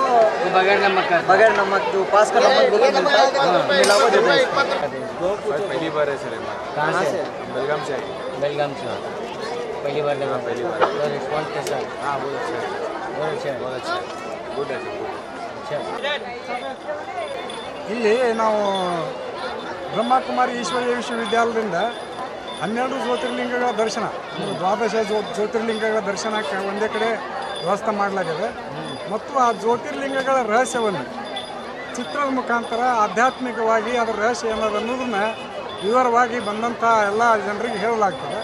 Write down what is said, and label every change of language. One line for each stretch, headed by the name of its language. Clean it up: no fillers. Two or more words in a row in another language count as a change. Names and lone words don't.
Hindi: बगैर नमक का, बगैर नमक जो उपवास का नमक बोल के मिलता है, मिलावट देता है। पहली बार है सर। कहाँ से? बेलगाम से। बेलगाम से पहली बार लगा? पहली बार। तो रिस्पॉन्स कैसा है? हाँ बहुत अच्छा है, बहुत अच्छा है, बहुत अच्छा है, गुड है। अच्छा
Kannada: ಇಲ್ಲಿ ನಾವು ಬ್ರಹ್ಮಕುಮಾರಿ ಈಶ್ವರೀಯ ವಿಶ್ವವಿದ್ಯಾಲಯದಿಂದ 12 ಜ್ಯೋತಿರ್ಲಿಂಗಗಳ ದರ್ಶನ, 12 ಜ್ಯೋತಿರ್ಲಿಂಗಗಳ ದರ್ಶನಕ್ಕೆ ಒಂದೇ ಕಡೆ ವ್ಯವಸ್ಥೆ ಮಾಡಲಾಗಿದೆ. ಮತ್ತು ಆ ಜ್ಯೋತಿರ್ಲಿಂಗಗಳ ರಹಸ್ಯವನ್ನು ಚಿತ್ರದ ಮುಖಾಂತರ ಆಧ್ಯಾತ್ಮಿಕವಾಗಿ ಅದರ ರಹಸ್ಯ ಏನದು ಅನ್ನೋದನ್ನ ವಿವರವಾಗಿ ಬಂದಂಥ ಎಲ್ಲ ಜನರಿಗೆ ಹೇಳಲಾಗ್ತದೆ.